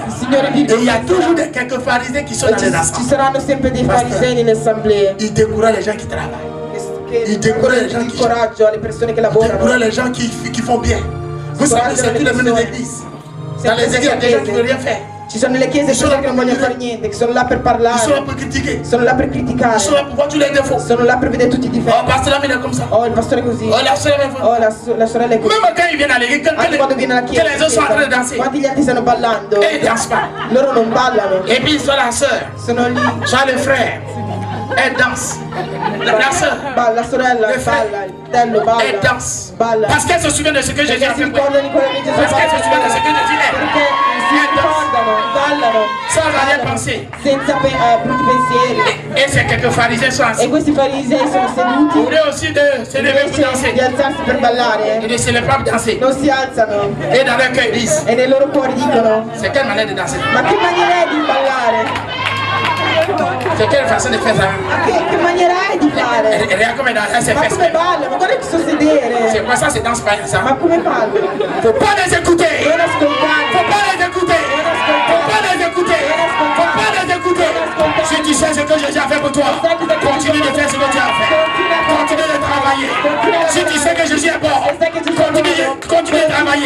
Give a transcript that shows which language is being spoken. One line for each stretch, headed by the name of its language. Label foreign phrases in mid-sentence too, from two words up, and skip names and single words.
French: Et il y a toujours quelques pharisiens qui sont dans les assemblées. Il décourage les gens qui travaillent. Il décourage les gens qui décourage les gens qui font bien. Vous savez, c'est tous les mêmes des églises. Dans les églises, il y a des gens qui ne veulent rien faire.
Italian: Ci sono le chiese che non vogliono fare niente, che sono là per parlare, sono là per criticare, sono là per criticare, sono là per
French: voir tous les défauts,
Italian: sono là per vedere tutti i difetti.
French: Oh, pasteur è comme ça.
Italian: Oh, il pastore è così. Oh, la sorella è oh, la sorella è così.
French: Même quand il viene à l'église,
Italian: quando viene alla chiesa,
French: les autres sont en train de danser.
Italian: Quanti gli altri stanno ballando?
French: Et ils dansent pas.
Italian: Loro non ballano.
French: Et puis soit la sœur,
Italian: sono lì,
French: soit le frère. Elle danse. La sœur,
Italian: la sorella balla, il fratello balla.
French: Elle danse.
Italian: Balla.
French: Parce qu'elle se souvient de ce que Jésus a fait. Parce qu'elle se souvient de ce que Jésus est.
Italian: Perché si ricordano, ballano.
French: Sans arrière-pensée.
Italian: Senza brutti pensieri.
French: Et c'est quelques pharisiens sont assis.
Italian: E questi farisei sono seduti.
French: Vous voulez aussi de se lever pour danser.
Italian: Di alzarsi per ballare.
French: Et de se lever pour danser.
Italian: Non si alzano.
French: Et dans leur cœur ils disent.
Italian: E nei loro cuori dicono.
French: C'est quelle manière de danser?
Italian: Ma che maniera è di ballare?
French: C'est quelle façon de faire ça?
Italian: Ma che maniera è di fare?
French: Regarde come elle s'est
Italian: ma
French: fait.
Italian: Come balla? Ma guarda che so sedere.
French: C'est quoi ça? C'est danse pas ça?
Italian: Ma come balla?
French: Faut pas les écouter.
Italian: Non ascoltare.
French: Faut pas les écouter. Faut pas les écouter. Faut pas les écouter. Si tu sais ce que Jésus a fait pour toi, continue de faire ce que tu as fait. Continue de travailler. Si tu sais que Jésus est bon, continue de travailler.